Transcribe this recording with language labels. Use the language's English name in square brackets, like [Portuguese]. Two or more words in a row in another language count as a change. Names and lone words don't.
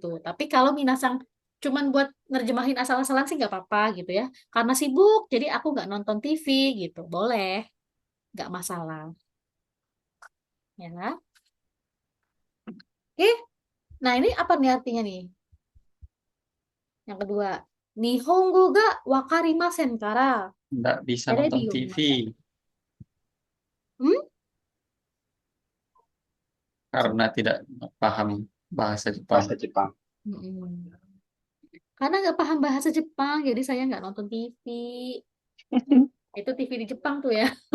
[Indonesian] Tapi kalau Minasang cuman buat nerjemahin asal-asalan sih nggak apa-apa gitu ya. Karena sibuk, jadi aku nggak nonton TV gitu. Boleh, nggak masalah. Ya. Oke, nah ini apa nih artinya nih? Yang kedua, [Japanese] 日本語が分かりませんから [Indonesian] Nggak bisa [Japanese] terebi [Indonesian] nonton [Japanese] yo [Indonesian] TV [Japanese] 見ません。Hmm? [Indonesian] karena tidak paham bahasa Jepang. Bahasa Jepang. Mm-mm. Karena nggak paham bahasa Jepang, jadi saya nggak nonton TV. Itu TV di Jepang tuh ya.